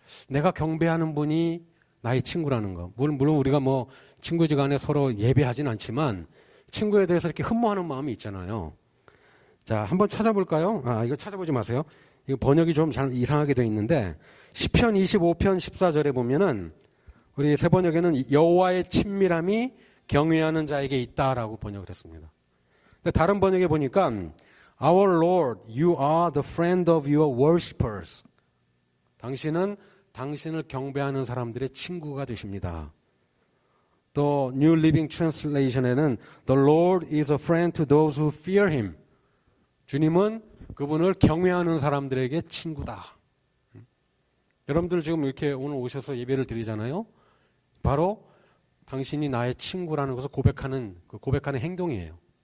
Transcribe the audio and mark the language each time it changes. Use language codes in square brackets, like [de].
[ko] 내가 경배하는 분이 나의 친구라는 거. 물론 우리가 친구지간에 서로 예배하진 않지만 친구에 대해서 이렇게 흠모하는 마음이 있잖아요. 자, 한번 찾아볼까요? 이거 찾아보지 마세요. 이거 번역이 좀 잘 이상하게 되어 있는데 시편 25편 14절에 보면은 우리 새 번역에는 여호와의 친밀함이 경외하는 자에게 있다라고 번역을 했습니다. 근데 다른 번역에 보니까 [en] Our Lord, you are the friend of your worshippers. [ko] 당신은 당신을 경배하는 사람들의 친구가 되십니다. [en] 또 New Living Translation에는 The Lord is a friend to those who fear Him. [ko] 주님은 그분을 경외하는 사람들에게 친구다. 여러분들 지금 이렇게 오늘 오셔서 예배를 드리잖아요. 바로 당신이 나의 친구라는 것을 고백하는 행동이에요.